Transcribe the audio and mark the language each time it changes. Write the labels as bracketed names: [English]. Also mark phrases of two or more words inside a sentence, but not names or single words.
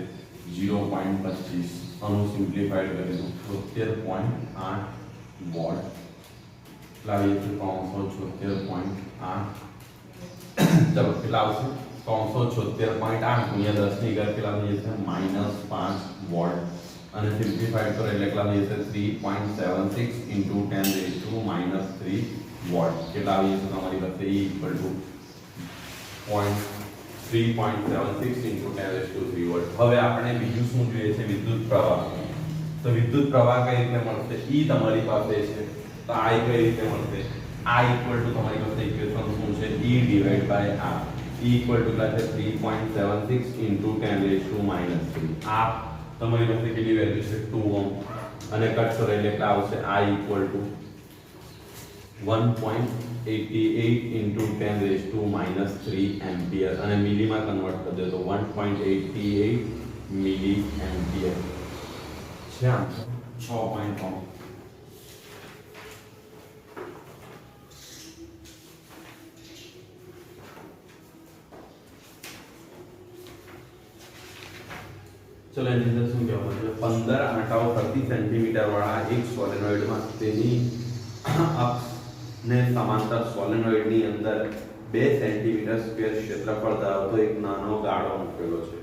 [Gujarati] 0.25 આનું સિમ્પ્લિફાઈડ કરીશું 73.8 વોટ કેટલા આવી જશે 376.8 चलो કેટલા આવશે 376.8 ગુણ્યા 10 ની ઘાત કેટલા થઈ જશે -5 વોલ્ટ અને સિમ્પ્લિફાઈડ કરો એટલે કેટલા થઈ જશે 3.76 * 10⁻³ વોલ્ટ કેટલા આવી જશે તમારી પાસે E = 3.76 * 10⁻³ વોલ્ટ હવે આપણે બીજું શું જોઈએ છે વિદ્યુત પ્રવાહ તો વિદ્યુત પ્રવાહ કઈ રીતે મળશે E તમારી પાસે છે તો I કઈ રીતે મળશે [English] I equal to [Gujarati] તમારી પાસે ઇક્વેશન શું છે [English] E divided by R E equal to [Gujarati] કેટલા છે 3.76 * 10⁻³ આ તમારી પાસે કેટલી વેલ્યુ છે 2 ઓહમ અને કટ કરો એટલે કેટલા આવશે [English] I equal to [Gujarati] 1.88 * 10⁻³ એમ્પિયર અને મિલીમાં કન્વર્ટ કરી દો તો 1.88 [English] milli ampere [Gujarati] છે આન્સર 6.3. चलो એની અંદર શું કહેવામાં છે 15 આંટાઓ પ્રતિ સેન્ટીમીટર વાળા એક સોલેનોઇડમાં તેની અક્ષને સમાંતર સોલેનોઇડની અંદર 2 [English] centimeter square [Gujarati] ક્ષેત્રફળ ધરાવતો એક નાનો ગાળો મૂકેલો છે.